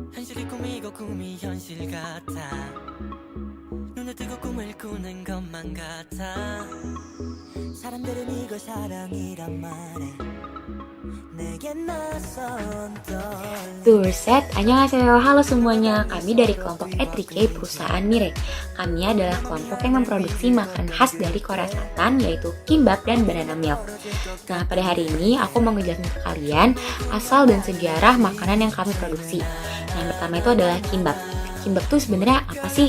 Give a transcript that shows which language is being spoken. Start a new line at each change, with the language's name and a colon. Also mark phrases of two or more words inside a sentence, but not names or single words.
Korean: 입술이 꿈이고 꿈이 현실 같아. 눈을 뜨고 꿈을 꾸는 것만 같아. 사람들은 이걸 사랑이란 말해. 내겐 낯선 떨림.
Indonesian: Durset, annyeonghaseyo, halo semuanya. Kami dari kelompok E3K perusahaan Mire. Kami adalah kelompok yang memproduksi makanan khas dari Korea Selatan, yaitu kimbap dan
English: banana milk.
Indonesian: Nah, pada hari ini aku mau ngejelasin ke kalian asal dan sejarah makanan yang kami produksi. Nah, yang pertama itu adalah kimbap. Kimbap itu sebenarnya apa sih?